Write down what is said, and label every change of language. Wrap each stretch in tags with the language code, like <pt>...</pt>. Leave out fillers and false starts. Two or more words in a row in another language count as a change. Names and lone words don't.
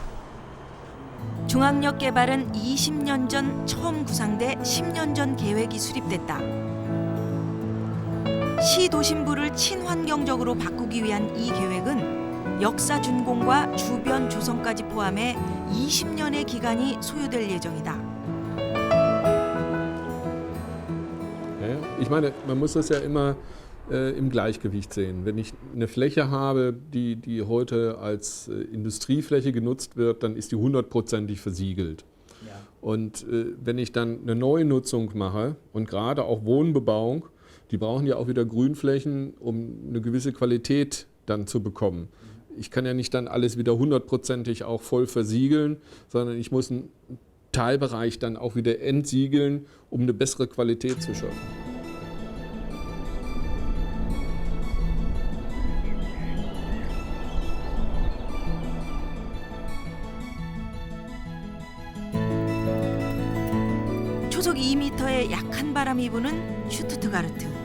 <ko>중앙역 개발은 20년 전 처음 구상돼 10년 전 계획이 수립됐다. 시 도심부를 친환경적으로 바꾸기 위한 이 계획은 역사 준공과 주변 조성까지 포함해 20년의 기간이 소요될 예정이다.</ko> <de>Ich meine, man muss das ja immer im Gleichgewicht sehen. Wenn ich eine Fläche habe, die heute als Industriefläche genutzt wird, dann ist die 100%ig versiegelt. Ja. Und wenn ich dann eine neue Nutzung mache und gerade auch Wohnbebauung, die brauchen ja auch wieder Grünflächen, um eine gewisse Qualität dann zu bekommen. Ich kann ja nicht dann alles wieder 100%ig auch voll versiegeln, sondern ich muss einen Teilbereich dann auch wieder entsiegeln, um eine bessere Qualität zu schaffen.</de> <ko>초속 2m의 약한 바람이 부는 슈투트가르트.</ko>